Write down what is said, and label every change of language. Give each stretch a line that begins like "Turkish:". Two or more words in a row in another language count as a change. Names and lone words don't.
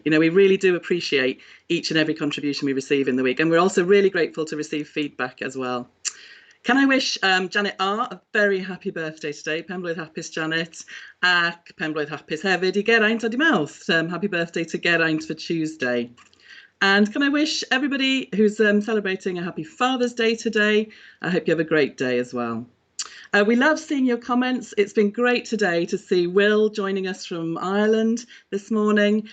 English: You know, we really do appreciate each and every contribution we receive in the week, and we're also really grateful to receive feedback as well. Can I wish Janet R a very happy birthday today?
Welsh: Penblwydd hapus Janet, ac Penblwydd hapus hefyd I Geraint a di Mawrth.
English: Happy birthday to Geraint for Tuesday. And can I wish everybody who's celebrating a happy Father's Day today? I hope you have a great day as well. We love seeing your comments. It's been great today to see Will joining us from Ireland this morning.